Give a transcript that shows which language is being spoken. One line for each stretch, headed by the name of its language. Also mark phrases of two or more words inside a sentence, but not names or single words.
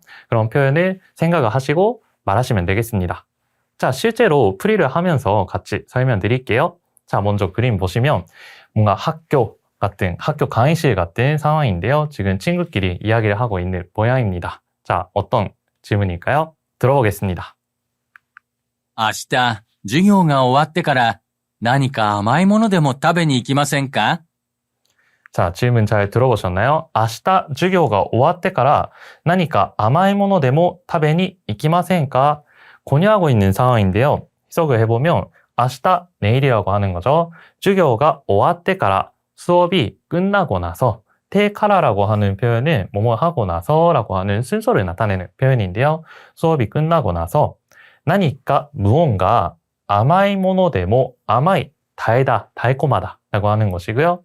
Korean: 그런 표현을 생각을 하시고 말하시면 되겠습니다. 자, 실제로 풀이를 하면서 같이 설명드릴게요. 자, 먼저 그림 보시면 뭔가 학교 강의실 같은 상황인데요. 지금 친구끼리 이야기를 하고 있는 모양입니다. 자, 어떤 질문일까요? 들어보겠습니다.
Japanese: 明日、授業が終わってから何か甘いものでも食べに行きませんか?
Korean: 자, 질문 잘 들어보셨나요?
Japanese: 明日授業が終わってから何か甘いものでも食べに行きませんか?
Korean: 권유하고 있는 상황인데요. 해석을 해보면 明日, 내일이라고 하는 거죠.
Japanese: 授業が終わってから
Korean: 수업이 끝나고 나서 테카라라고 하는 표현은 뭐뭐 하고 나서라고 하는 순서를 나타내는 표현인데요. 수업이 끝나고 나서 나니까 무언가
Japanese: 甘いものでも
Korean: 아마이 달다 달콤하다 라고 하는 것이고요.